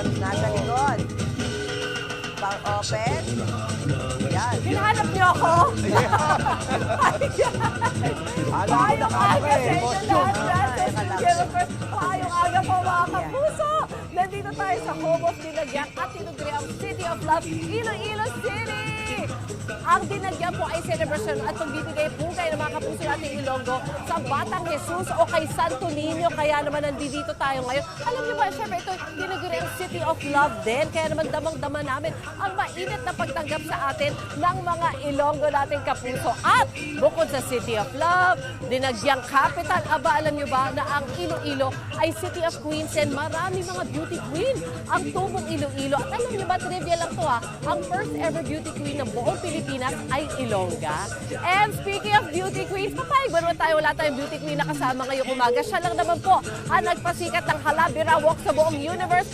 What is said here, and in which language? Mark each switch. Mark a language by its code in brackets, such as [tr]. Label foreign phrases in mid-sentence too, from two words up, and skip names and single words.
[tl] Nasa likod. Pang open. Ayan. Hinahanap niyo ako? Alam mo na ka aga eh. sa inyo lahat. Maayong aga po mga kapuso. Nandito tayo sa Home of Dinagyang at tinugri ang City of Love, Iloilo City. Ang Dinagyang po ay celebration at pagbibigay pugay ng mga kapuso nating Ilonggo sa Batang Jesus o kay Santo Niño. Kaya naman nandito tayo ngayon. Alam niyo ba, syempre ito tinugri ang City of Love din. Kaya naman damang-dama namin ang mainit na pagtanggap sa atin ng mga Ilonggo nating kapuso. At bukod sa City of Love, Dinagyang Capital, aba alam niyo ba na ang Iloilo ay City of Queens and marami mga [en] beauty queen [tl] ang tubong Iloilo. At alam niyo ba, trivia lang to ha, ang [en] first ever beauty queen [tl] ng buong Pilipinas ay Ilongga. [en] And speaking of beauty queens, [tl] papayag ba naman tayo wala tayong beauty queen na kasama ngayong umaga? Siya lang naman po ang nagpasikat ng Halabira Walk sa buong universe.